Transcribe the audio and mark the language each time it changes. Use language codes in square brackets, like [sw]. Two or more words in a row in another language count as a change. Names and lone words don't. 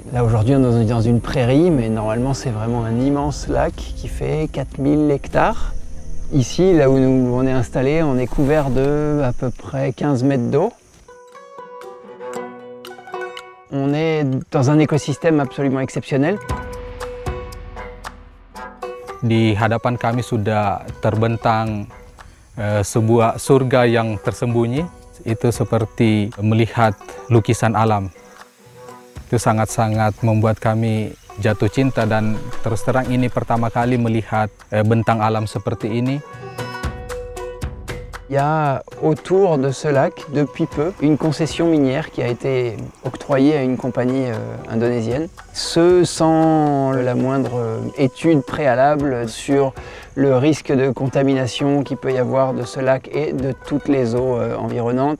[fr] Là, aujourd'hui, on est dans une prairie, mais normalement, c'est vraiment un immense lac qui fait 4000 hectares. Ici, là où on est installé, on est couvert de à peu près 15 mètres d'eau. On est dans un écosystème absolument exceptionnel. [id] Di hadapan kami sudah terbentang sebuah surga yang tersembunyi. Itu seperti melihat lukisan alam. Itu sangat-sangat membuat kami jatuh cinta dan terus terang ini pertama kali melihat bentang alam seperti ini. [fr] Il y a autour de ce lac, depuis peu, une concession minière qui a été octroyée à une compagnie indonésienne. Ce sans la moindre étude préalable sur le risque de contamination qu'il peut y avoir de ce lac et de toutes les eaux environnantes.